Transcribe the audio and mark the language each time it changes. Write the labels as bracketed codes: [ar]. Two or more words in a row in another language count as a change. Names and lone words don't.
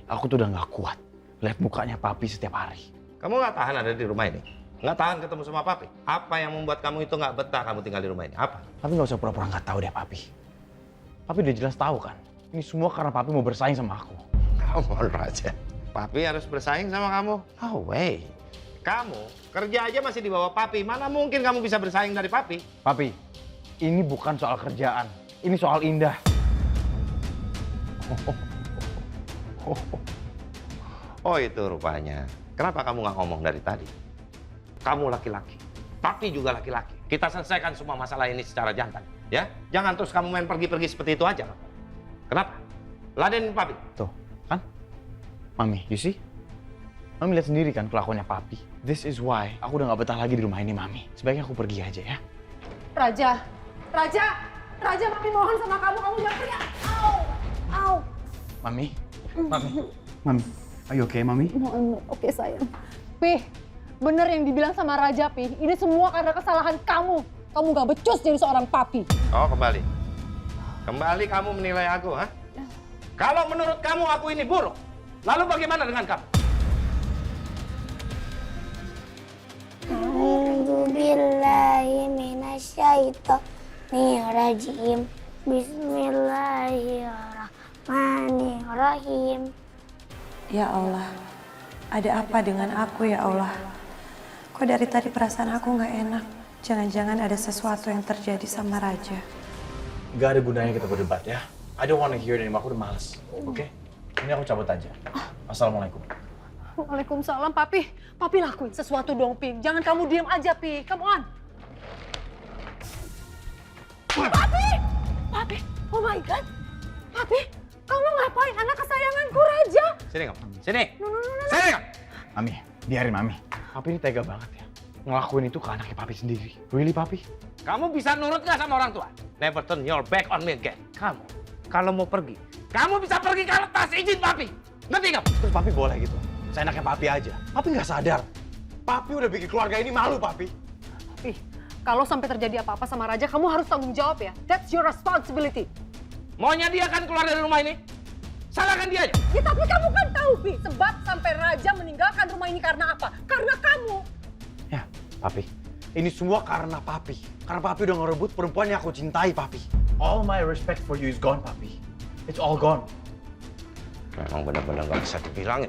[id] Aku tuh udah gak kuat lihat mukanya Papi setiap hari. Kamu nggak tahan ada di rumah ini? Nggak tahan ketemu sama Papi? Apa yang membuat kamu itu nggak betah kamu tinggal di rumah ini? Apa? Papi gak usah pura-pura gak tahu deh, Papi. Papi udah jelas tahu kan. Ini semua karena Papi mau bersaing sama aku. Kamu Raja. Papi harus bersaing sama kamu? [en] No way. [id] Kamu kerja aja masih di bawah Papi. Mana mungkin kamu bisa bersaing dari Papi? Papi, ini bukan soal kerjaan. Ini soal Indah. Oh itu rupanya. Kenapa kamu nggak ngomong dari tadi? Kamu laki-laki. Papi juga laki-laki. Kita selesaikan semua masalah ini secara jantan. Ya? Jangan terus kamu main pergi-pergi seperti itu aja. Kenapa? Ladenin Papi. Tuh, kan? [en] Mami, you see? [id] Mami lihat sendiri kan kelakuannya Papi. [en] This is why [id] aku udah gak betah lagi di rumah ini, Mami. Sebaiknya aku pergi aja ya. Raja. Raja. Raja, Papi mohon sama kamu. Kamu jangan pergi. Au. Au. [en] Mami. Mami. Mami. Are you okay, Mami? No, I'm not okay, sayang. [id] Pi. Bener yang dibilang sama Raja, Pi. Ini semua karena kesalahan kamu. Kamu gak becus jadi seorang papi. Oh, kembali. Kembali kamu menilai aku, ha? Kalau menurut kamu aku ini buruk, lalu bagaimana dengan kamu? [ar] أعوذ بالله من الشيطان الرجيم. بسم الله الرحمن الرحيم. يا الله, [id] ada apa dengan aku [ar] يا الله? [id] Kok dari tadi perasaan aku nggak enak? Jangan-jangan ada sesuatu yang terjadi sama Raja. Gak ada gunanya kita berdebat ya. [en] I don't wanna hear it anymore, [id] aku udah males. Oke? Ini aku cabut aja. [ar] السلام عليكم. وعليكم السلام, Papi. [id] Papi lakuin sesuatu dong, Pi. Jangan kamu diam aja, Pi. [en] Come on. Papi! Papi! Oh my God! [id] Papi! Kamu ngapain anak kesayanganku, Raja? Sini kamu, sini. Sini kamu. Mami, biarin Mami. Papi ini tega banget ya. Ngelakuin itu ke anaknya Papi sendiri. Really, Papi? Kamu bisa nurut nggak sama orang tua? [en] Never turn your back on me again. [id] Kamu, kalau mau pergi, kamu bisa pergi kalau atas izin papi. Ngerti kamu? Terus Papi boleh gitu? Saya anaknya Papi aja. Papi nggak sadar. Papi udah bikin keluarga ini malu, Papi. Papi, kalau sampai terjadi apa-apa sama Raja, kamu harus tanggung jawab ya. [en] That's your responsibility. [id] Maunya dia kan keluar dari rumah ini? Salahkan dia aja. Ya tapi kamu kan tahu, Pi. Sebab sampai Raja meninggalkan rumah ini karena apa? Karena kamu. Ya, Papi. Ini semua karena Papi. Karena Papi udah ngerebut perempuan yang aku cintai, Papi. [en] All my respect for you is gone, Papi. It's all gone. [id] Memang benar-benar nggak bisa dibilangin.